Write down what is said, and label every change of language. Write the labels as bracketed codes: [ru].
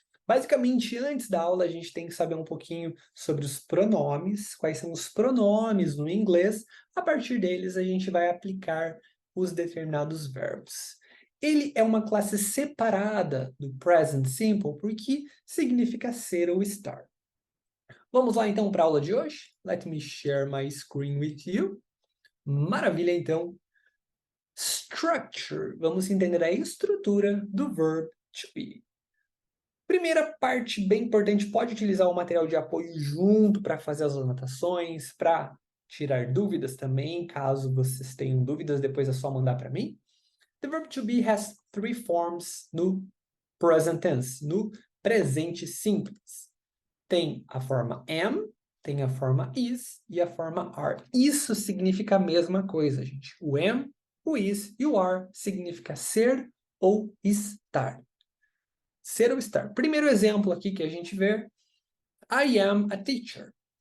[pt] Basicamente, antes da aula, a gente tem que saber um pouquinho sobre os pronomes, quais são os pronomes no inglês. A partir deles, a gente vai aplicar os determinados verbos. Ele é uma classe separada do present simple, porque significa ser ou estar. Vamos lá, então, para a aula de hoje? [en] Let me share my screen with you. [pt] Maravilha, então. Structure. Vamos entender a estrutura do verb to be. Primeira parte bem importante, pode utilizar o material de apoio junto para fazer as anotações, para tirar dúvidas também, caso vocês tenham dúvidas, depois é só mandar para mim. [en] The verb to be has three forms no present tense, [pt] no presente simples. Tem a forma am, tem a forma is e a forma are. Isso significa a mesma coisa, gente. O am, o is e o are significa ser ou estar. Ser ou estar. Primeiro exemplo aqui que a gente vê, [en] I am a teacher.